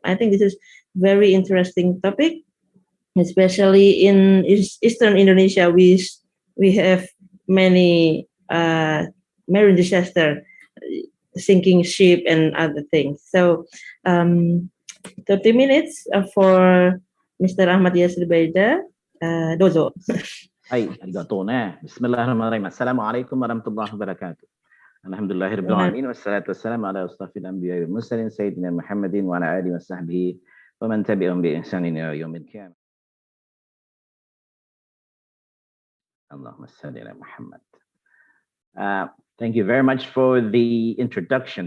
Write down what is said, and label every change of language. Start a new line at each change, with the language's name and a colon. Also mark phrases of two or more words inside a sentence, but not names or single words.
English: I think this is very interesting topic, especially in Eastern Indonesia. We have many marine disaster, sinking ship and other things. So 30 minutes for Mr. Ahmad Yasir Baida. Dozo.
Japanese: はい、ありがとうね。
Arabic: بسم الله الرحمن الرحيم. السلام عليكم ورحمة الله وبركاته. الحمد لله رب العالمين والصلاة والسلام على أشرف الأنبياء والمرسلين سيدنا محمد وعلى آله وصحبه ومن تبعهم بإحسان إلى يوم القيامة. اللهم صل على محمد.
English: Thank you very much for the introduction.